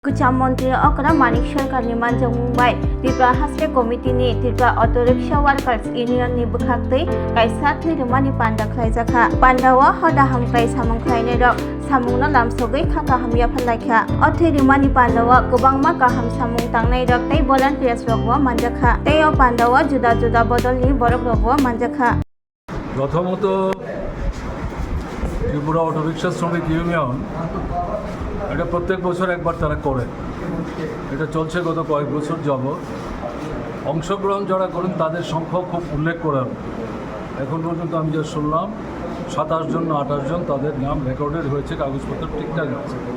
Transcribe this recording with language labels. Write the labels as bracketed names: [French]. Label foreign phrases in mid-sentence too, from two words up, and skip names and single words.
[Kok Borok] Kwcham Mantri Okra Manik Sarkarni Manjang Mumbai Tripura Hasle Committee ni Tripura Auto Rickshaw Workers Union ni Bwkhaktwi kaisa thwirwmani panda Khwlaijakha pandawa hoda hamkai samung khlainai rok samungno lamsogwi khaka hamya phallaikha o thwirwmani pandawa kwbangma kaham samung tangnai rok tei volunteers rokbo manjakha tei o pandawa juda juda bodolni borok rokbo manjakha [Bangla] প্রথমত ত্রিপুরা অটো রিক্সা শ্রমিক ইউনিয়ন এটা প্রত্যেক বছর একবার তারা করে, এটা চলছে গত কয়েক বছর যাবৎ। অংশগ্রহণ যারা করেন তাদের সংখ্যা খুব উল্লেখ করা এখন পর্যন্ত আমি যা শুনলাম 27 জন না 28 জন তাদের নাম রেকর্ডেড হয়েছে, কাগজপত্র ঠিকঠাক আছে।